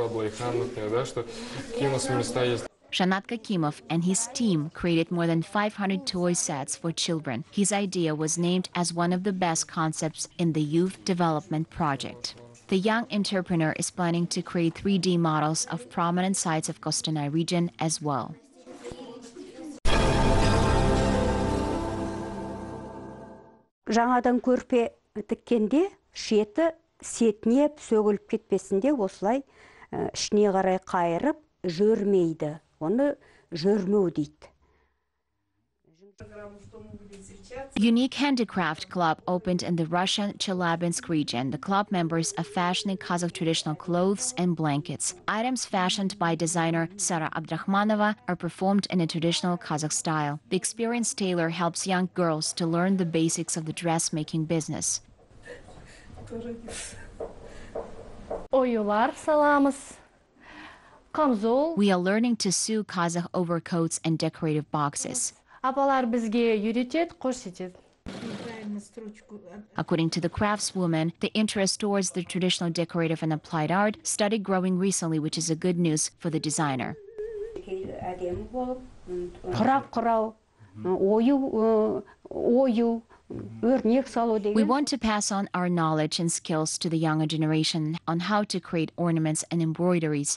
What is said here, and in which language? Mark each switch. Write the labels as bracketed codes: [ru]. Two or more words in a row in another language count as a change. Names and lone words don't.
[en] Zhanat Kakimov and his team created more than 500 toy sets for children. His idea was named as one of the best concepts in the Youth Development Project. The young entrepreneur is planning to create 3D models of prominent sites of Kostanay region as well. [kk] Жаңадан көрпе тіккенде шеті сетінеп сөгіліп кетпесінде осылай ішіне қарай қайырып жөрмейді. Оны жөрмеу дейді. [en] Unique Handicraft Club opened in the Russian Chelyabinsk region. The club members are fashioning Kazakh traditional clothes and blankets. Items fashioned by designer Sara Abdrakhmanova are performed in a traditional Kazakh style. The experienced tailor helps young girls to learn the basics of the dressmaking business. [kk] Оюлар саламыз. Камзол. [en] We are learning to sew Kazakh overcoats and decorative boxes. [kk] Апалар бізге үйретеді, көрсетеді. [en] According to the craftswoman, the interest towards the traditional decorative and applied art started growing recently, which is a good news for the designer. We want to pass on our knowledge and skills to the younger generation on how to create ornaments and embroideries.